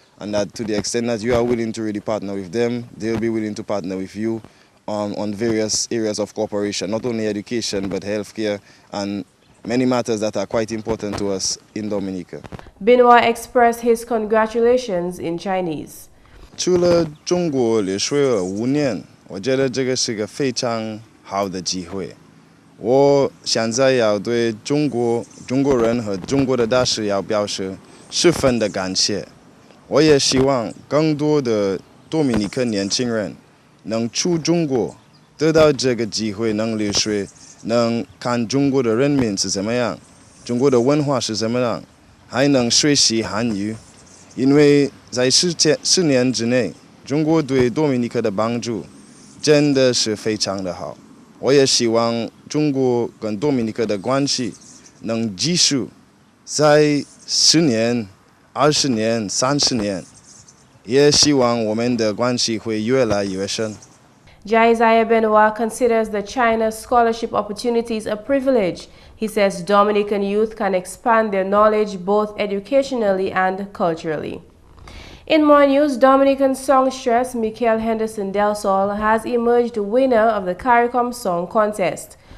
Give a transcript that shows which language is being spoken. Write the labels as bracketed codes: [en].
[en] And that to the extent that you are willing to really partner with them, they'll be willing to partner with you on various areas of cooperation, not only education, but healthcare and many matters that are quite important to us in Dominica. Benoit expressed his congratulations in Chinese. [zh] 除了中国留学5年，我觉得这个是个非常好的机会。我现在要对中国人和中国的大使要表示十分的感谢。我也希望更多的多米尼克年轻人能出中国，得到这个机会，能留学，能看中国的人民是怎么样，中国的文化是怎么样，还能学习汉语。因为在10年之内，中国对多米尼克的帮助真的是非常的好。我也希望中国跟多米尼克的关系能继续在10年。 20年、30年，也希望我们的关系会越来越深。 [en] Jaiziah Benoit considers the China scholarship opportunities a privilege. He says Dominican youth can expand their knowledge both educationally and culturally. In more news, Dominican songstress Michael Henderson Del Sol has emerged winner of the CARICOM Song Contest.